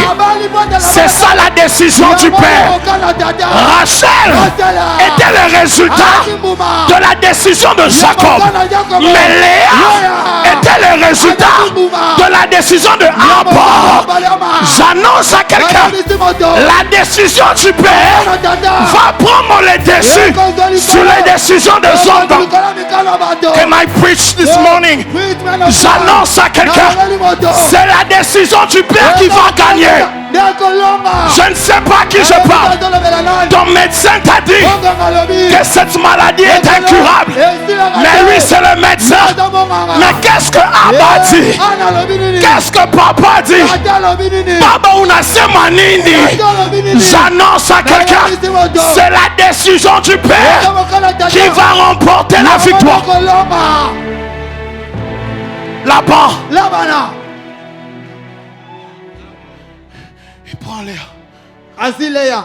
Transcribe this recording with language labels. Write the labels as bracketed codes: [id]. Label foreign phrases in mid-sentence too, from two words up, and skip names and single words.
[fr] C'est ça la décision du père. Rachel était le résultat de la décision de Jacob. Mais Léa était le résultat de la décision de Abba. J'annonce à quelqu'un, la décision du père va prendre les dessus sur les décisions des hommes. [en] Can I preach this morning? [fr] J'annonce à quelqu'un, c'est la décision du père qui va gagner. Je ne sais pas qui je parle. Ton médecin t'a dit que cette maladie est incurable, mais lui c'est le médecin. Mais qu'est-ce que Abba dit? Qu'est-ce que papa dit? [sw] Baba unasema nini? [fr] J'annonce à quelqu'un, c'est la décision du père qui va remporter la victoire. Là-bas, il prend Léa. Léa.